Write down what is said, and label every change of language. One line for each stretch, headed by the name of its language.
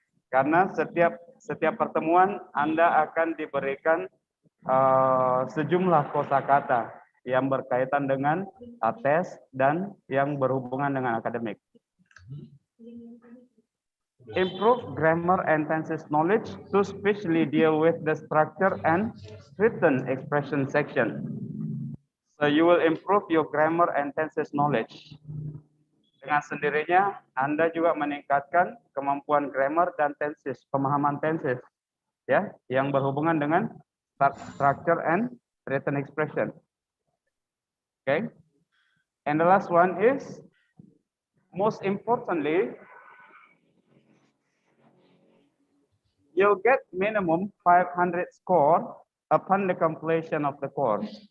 Indonesian: Karena setiap pertemuan Anda akan diberikan sejumlah kosakata yang berkaitan dengan tes dan yang berhubungan dengan akademik.
English: Improve grammar and tenses knowledge to specially deal with the structure and written expression section. So you will improve your grammar and tenses knowledge.
Indonesian: dengan sendirinya Anda juga meningkatkan kemampuan grammar dan tenses, pemahaman tenses, ya, yang berhubungan dengan
English: structure and written expression. Okay, and the last one is, most importantly, you'll get minimum 500 score upon the completion of the course.